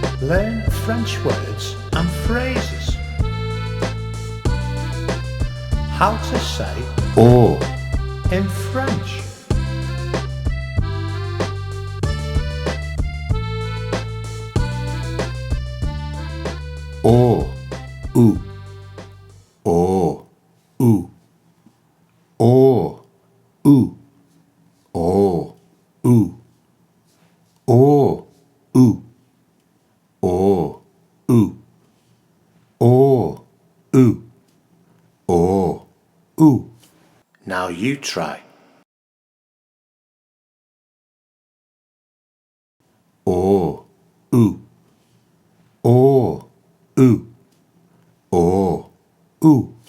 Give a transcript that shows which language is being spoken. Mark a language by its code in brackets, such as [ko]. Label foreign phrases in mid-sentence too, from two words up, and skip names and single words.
[en] Learn French words and phrases. How to say [fr] oh, [en] in French. [fr] oh, ou, oh, ou, oh, ou, oh, ou, oh, ou, oh, ou, oh, ou, oh, ou. [en] Now you try. [fr] Oh, ou, oh, ou, oh, ou.